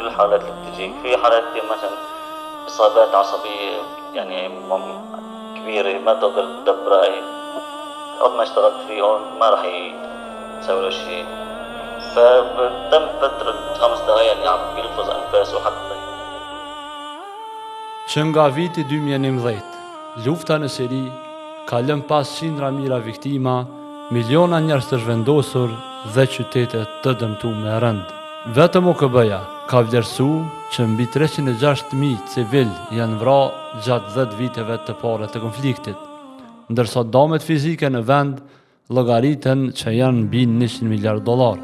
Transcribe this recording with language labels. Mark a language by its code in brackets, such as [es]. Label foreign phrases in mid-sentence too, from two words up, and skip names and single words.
[ar] الحالات اللي بتجيك، في حالات مثلا اصابات عصبية يعني كبيرة ما تقدر تدبرها، قد ما اشتغلت فيهم ما راح يسوي له شيء، فتم فترة 5 دقايق يعني عم يلفظ انفاسه حتى. [sq] Që nga viti 2011, lufta në Siri ka lënë pas qindra mijëra viktima, miliona njerëz të zhvendosur dhe qytete të dëmtuara me rënd. Vetëm OKB-ja ka vlerësuar që mbi 306.000 civil janë vrarë gjatë 10 viteve të parë të konfliktit, ndërsa dëmet fizike në vend llogariten që janë mbi $100 miliard.